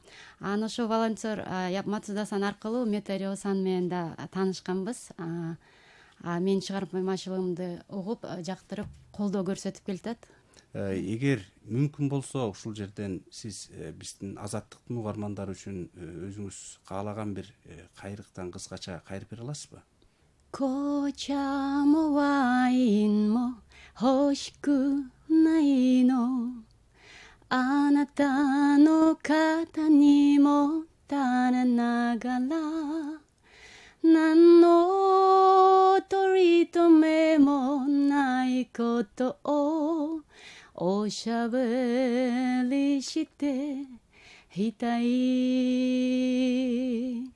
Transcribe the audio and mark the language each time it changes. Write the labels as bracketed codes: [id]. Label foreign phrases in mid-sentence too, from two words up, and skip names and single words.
[ky] Анан ошо волонтер Мацуда-сан аркылуу Метарио-сан менен да таанышканбыз. Менин чыгармачылыгымды угуп, жактырып, колдоо көрсөтүп келатат. Эгер мүмкүн болсо, ушул жерден сиз биздин азаттыктын угармандары үчүн өзүңүз каалаган бир кайрыктан кыскача кайрып бере аласызбы? [ja] 紅茶もワインも欲しくないの、あなたの肩にも垂れながら、何の取り留めもないことをおしゃべりしていたい。